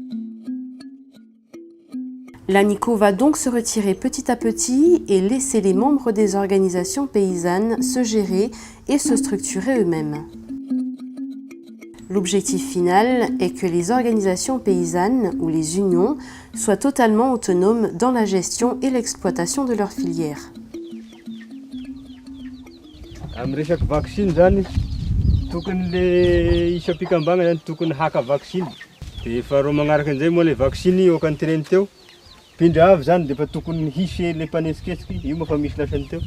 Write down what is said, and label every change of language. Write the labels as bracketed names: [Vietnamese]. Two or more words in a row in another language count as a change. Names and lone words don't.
[French] L'ANICO va donc se retirer petit à petit et laisser les membres des organisations paysannes se gérer et se structurer eux-mêmes. L'objectif final est que les organisations paysannes ou les unions soient totalement autonomes dans la gestion et l'exploitation de leur filière. [Malagasy] Amin'ny resaky vaccine zany tokony le isam-pikambagna zany tokony haka vaccine. Dia faharoa magnaraka an'izay moa le vaccine okan'ny teneny teo. Pindra avy zany dia efa tokony hisy le mpanetsiketsiky io moa fa misy lasany teo.